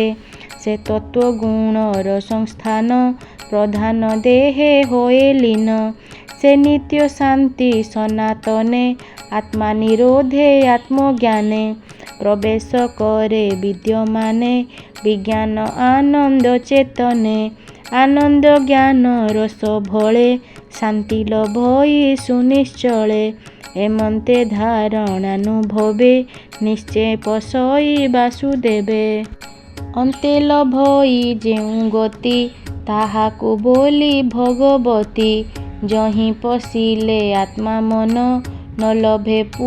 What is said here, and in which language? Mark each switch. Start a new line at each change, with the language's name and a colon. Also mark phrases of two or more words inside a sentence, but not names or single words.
Odia: ସେ ତତ୍ତ୍ୱ ଗୁଣର ସଂସ୍ଥାନ, ପ୍ରଧାନ ଦେହେ ହୋଏ ଲୀନ। ସେ ନିତ୍ୟ ଶାନ୍ତି ସନାତନେ, ଆତ୍ମା ନିରୋଧେ ଆତ୍ମଜ୍ଞାନେ। ପ୍ରବେଶ କରେ ବିଦ୍ୟମାନେ, ବିଜ୍ଞାନ ଆନନ୍ଦ ଚେତନେ। ଆନନ୍ଦ ଜ୍ଞାନ ରସ ଭଳେ ଶାନ୍ତି ଲଭଇ ସୁନିଶ୍ଚଳେ ଏମନ୍ତେ ଧାରଣାନୁଭବେ ନିଶ୍ଚୟ ପଶଇ ବାସୁଦେବେ ଅନ୍ତେ ଲଭଇ ଯେଉଁ ଗତି ତାହାକୁ ବୋଲି ଭଗବତୀ ଯହିଁ ପଶିଲେ ଆତ୍ମା ମନ ନ ଲଭେ